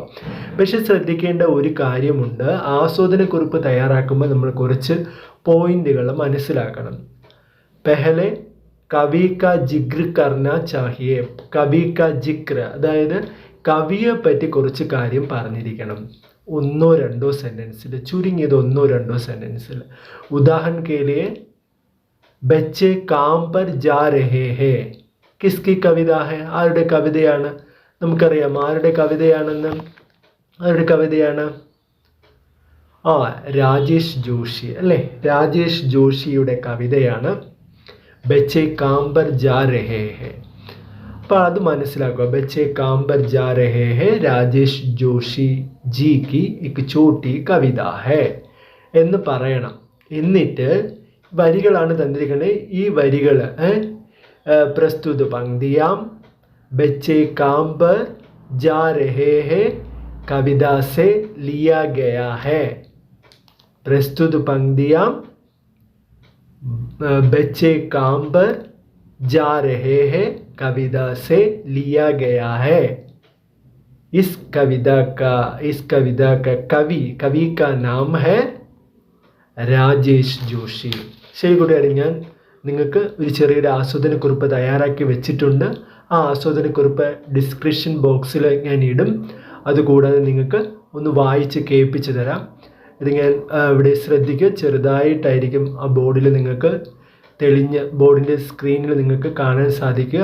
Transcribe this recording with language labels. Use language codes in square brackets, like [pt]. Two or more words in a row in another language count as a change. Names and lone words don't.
[ml] പക്ഷെ ശ്രദ്ധിക്കേണ്ട ഒരു കാര്യമുണ്ട്, ആസ്വാദനക്കുറിപ്പ് തയ്യാറാക്കുമ്പോൾ നമ്മൾ കുറച്ച് പോയിന്റുകൾ മനസ്സിലാക്കണം. [hi] पहले कवि का जिक्र करना चाहिए. कवि का जिक्र [ml] അതായത് കവിയെ പറ്റി കുറച്ച് കാര്യം പറഞ്ഞിരിക്കണം. 1-2 സെൻറ്റൻസിൽ, ചുരുങ്ങിയത് 1-2 സെൻറ്റൻസിൽ. [hi] ഉദാഹരണം के लिए बच्चे काम पर जा रहे हैं. किसकी കവിത है? [ml] ആരുടെ കവിതയാണ്? നമുക്കറിയാം ആരുടെ കവിതയാണെന്ന്. ആരുടെ കവിതയാണ്? രാജേഷ് ജോഷി അല്ലേ. രാജേഷ് ജോഷിയുടെ കവിതയാണ് ബച്ചേ കാം പർ ജാ രഹേ ഹേ. അപ്പോൾ അത് മനസ്സിലാക്കുക. [hi] बच्चे काम पर जा रहे हैं राजेश जोशी जी की एक छोटी कविता है [ml] എന്ന് പറയണം. എന്നിട്ട് വരികളാണ് തന്നിരിക്കുന്നത്. ഈ വരികൾ [hi] प्रस्तुत पंक्तियां बच्चे काम पर जा रहे हैं कविता से लिया गया है. प्रस्तुत पंक्तियां बच्चे काम पर जा रहे हैं कविता से लिया गया है. इस कविता का कवि का नाम है രാജേഷ് ജോഷി. [ml] ശരി കൂട്ടുകാരെ, ഞാൻ നിങ്ങൾക്ക് ഒരു ചെറിയൊരു ആസ്വാദനക്കുറിപ്പ് തയ്യാറാക്കി വെച്ചിട്ടുണ്ട്. ആ ആസ്വാദനക്കുറിപ്പ് ഡിസ്ക്രിപ്ഷൻ ബോക്സിൽ ഞാൻ ഇടും. അതുകൂടാതെ നിങ്ങൾക്ക് ഒന്ന് വായിച്ച് കേൾപ്പിച്ച് തരാം. ഇത് ഞാൻ ഇവിടെ ശ്രദ്ധിക്കുക, ചെറുതായിട്ടായിരിക്കും ആ ബോർഡിൽ നിങ്ങൾക്ക് ബോർഡിൻ്റെ സ്ക്രീനിൽ നിങ്ങൾക്ക് കാണാൻ സാധിക്കുക.